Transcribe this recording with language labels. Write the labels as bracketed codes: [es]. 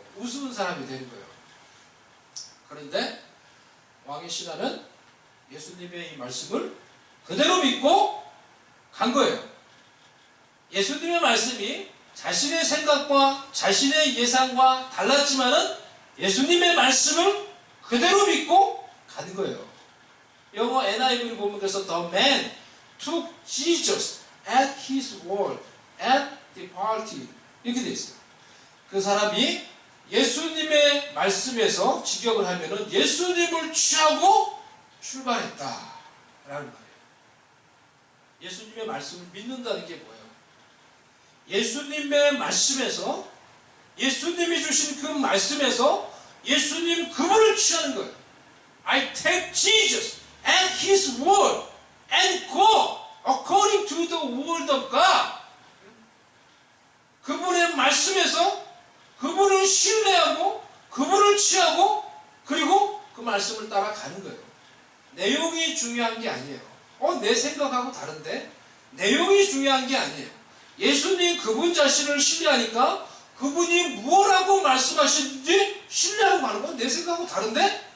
[ko] 우스운 사람이 되는 거예요. 그런데 왕의 신하는 예수님의 이 말씀을 그대로 믿고 간 거예요. 예수님의 말씀이 자신의 생각과 자신의 예상과 달랐지만은 예수님의 말씀을 그대로 믿고 간 거예요. 영어 NIV를 보면 그래서 [en] The man took Jesus at his word and departed [ko] 이렇게 되어 있어요. 그 사람이 예수님의 말씀에서 직역을 하면은 예수님을 취하고 출발했다 라는 말이에요. 예수님의 말씀을 믿는다는 게 뭐예요? 예수님의 말씀에서 예수님이 주신 그 말씀에서 예수님 그분을 취하는 거예요. [en] I take Jesus and his word and go according to the word of God. [ko] 그분의 말씀에서 그분을 신뢰하고 그분을 취하고 그리고 그 말씀을 따라가는 거예요. 내용이 중요한 게 아니에요. 내 생각하고 다른데? 내용이 중요한 게 아니에요. 예수님 그분 자신을 신뢰하니까 그분이 뭐라고 말씀하시는지 신뢰하고 가는 건 내 생각하고 다른데?